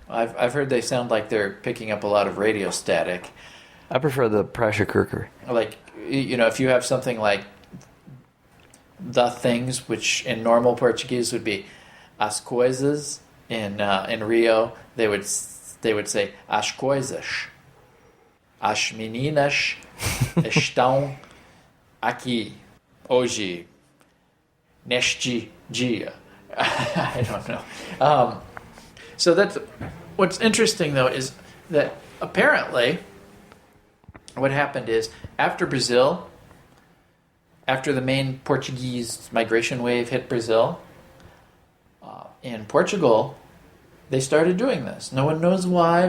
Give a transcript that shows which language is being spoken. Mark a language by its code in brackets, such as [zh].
[en] I've heard they sound like they're picking up a lot of radio static. I prefer the pressure cooker. Like, if you have something like the things, which in normal Portuguese would be as coisas, in Rio they would say as coisas. [pt] As meninas estão aqui hoje neste dia. [en] I don't know. So that's what's interesting, though, is that apparently what happened is after Brazil, after the main Portuguese migration wave hit Brazil, in Portugal, they started doing this. No one knows why.